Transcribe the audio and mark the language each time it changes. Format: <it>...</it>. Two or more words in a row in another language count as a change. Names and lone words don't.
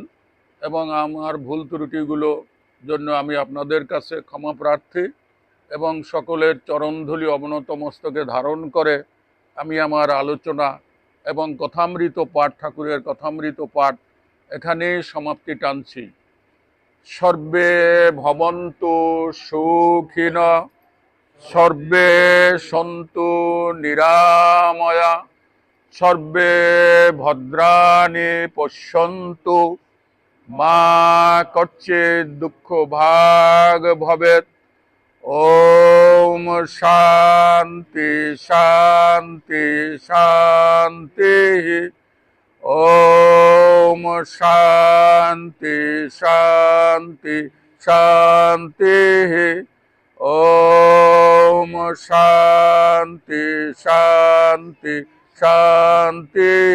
<bn>এবং আমার ভুল ত্রুটিগুলো জন্য আমি আপনাদের কাছে ক্ষমা প্রার্থী। এবং সকলের চরণধূলি অবনত মস্তকে ধারণ করে আমি আমার আলোচনা এবং কথামৃত পাঠ, ঠাকুরের কথামৃত পাঠ এখানেই সমাপ্তি টানছি।</bn> <sa>সর্বে ভবন্তু সুখিনঃ, সর্বে সন্তু নিরাময়া, সর্বে ভদ্রাণি পশ্যন্তু, মা কচ্চিৎ দুঃখ ভাগ ভবেৎ। ওম শান্তি শান্তি শান্তি। ওম শান্তি শান্তি শান্তি। ওম শান্তি শান্তি শান্তি।</sa>